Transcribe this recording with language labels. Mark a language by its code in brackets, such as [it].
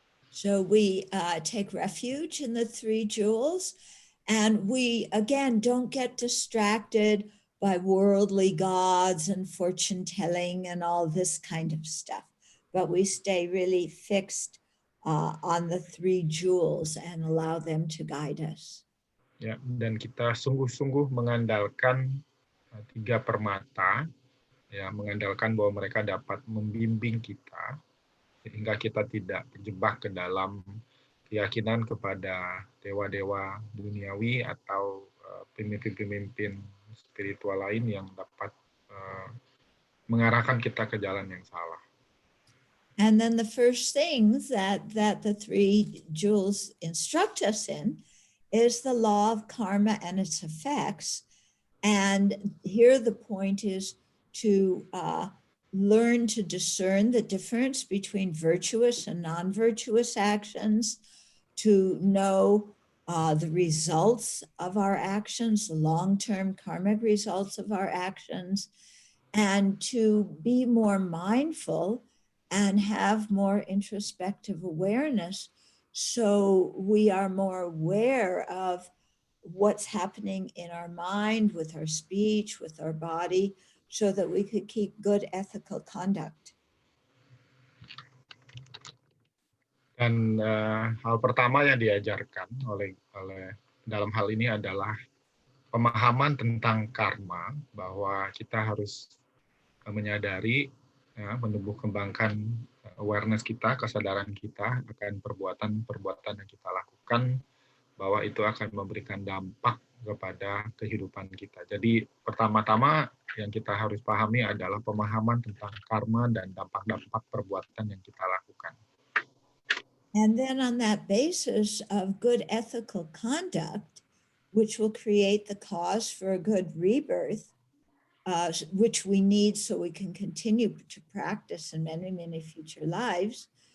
[en] So we take refuge in the three jewels, and we, again, don't get distracted by worldly gods and fortune telling and all this kind of stuff, but we stay really fixed on the three jewels and allow them to guide us. [id] Ya, dan kita sungguh-sungguh mengandalkan tiga permata, ya, mengandalkan bahwa mereka dapat membimbing kita sehingga kita tidak terjebak ke dalam keyakinan kepada dewa-dewa duniawi atau pemimpin-pemimpin spiritual lain yang dapat mengarahkan kita ke jalan yang salah. [en] And then the first things that the three jewels instruct us in is the law of karma and its effects. And here the point is to learn to discern the difference between virtuous and non-virtuous actions, to know the results of our actions, the long-term karmic results of our actions, and to be more mindful and have more introspective awareness, so we are more aware of what's happening in our mind, with our speech, with our body, so that we could keep good ethical conduct. [id] Dan hal pertama yang diajarkan oleh dalam hal ini adalah pemahaman tentang karma, bahwa kita harus menyadari, ya, menumbuh kembangkan awareness kita, kesadaran kita akan perbuatan-perbuatan yang kita lakukan, bahwa itu akan memberikan dampak kepada kehidupan kita. Jadi pertama-tama yang kita harus pahami adalah pemahaman tentang karma dan dampak-dampak perbuatan yang kita lakukan. [en] And then on that basis of good ethical conduct, which will create the cause for a good rebirth, which we need so we can continue to practice in many, many future lives,